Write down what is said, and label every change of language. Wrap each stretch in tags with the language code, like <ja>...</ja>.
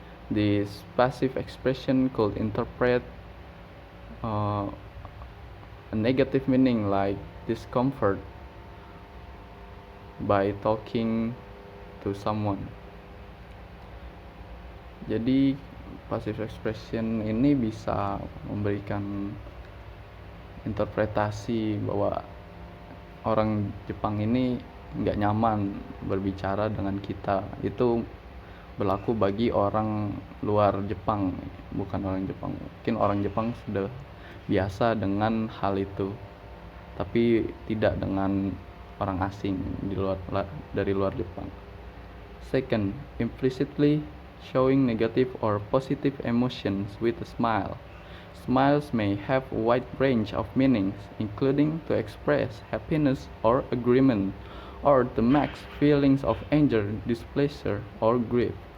<en>This passive expression could interpret a negative meaning like discomfort by talking to someone.</en> <id>Jadi</id> <en>passive expression</en> <id>ini bisa memberikan interpretasi bahwa orang Jepang ini nggak nyaman berbicara dengan kita. Itu berlaku bagi orang luar Jepang, bukan orang Jepang. Mungkin orang Jepang sudah biasa dengan hal itu, tapi tidak dengan orang asing dari luar Jepang.</id> <en>Second, implicitly showing negative or positive emotions with a smile. Smiles may have a wide range of meanings, including to express happiness or agreement, or to mask feelings of anger, displeasure, or grief.</en>